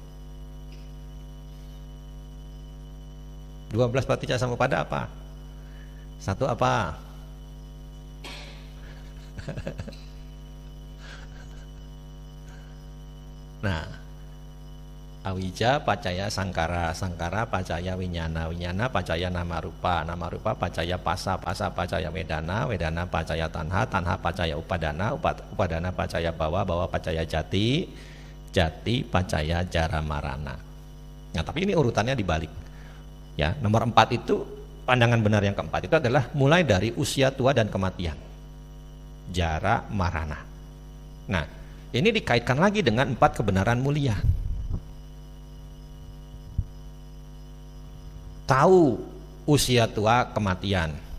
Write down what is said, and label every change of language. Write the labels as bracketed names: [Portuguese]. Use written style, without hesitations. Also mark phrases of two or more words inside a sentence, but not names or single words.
[Indonesian] 12 [Pali] paticca samuppada [Indonesian] apa? Satu apa? [Pali] Nah, awija pacaya sangkara, sangkara pacaya winyana, winyana pacaya nama rupa, nama rupa pacaya pasa, pasa pacaya wedana, wedana pacaya tanha, tanha pacaya upadana, upadana pacaya bawa, bawa pacaya jati, jati pacaya jara marana. [Indonesian] Nah, tapi ini urutannya dibalik. Ya, nomor 4 itu, pandangan benar yang keempat itu adalah mulai dari usia tua dan kematian. [Pali] Jara marana. [Indonesian] Nah, ini dikaitkan lagi dengan 4 kebenaran mulia. Tahu usia tua kematian.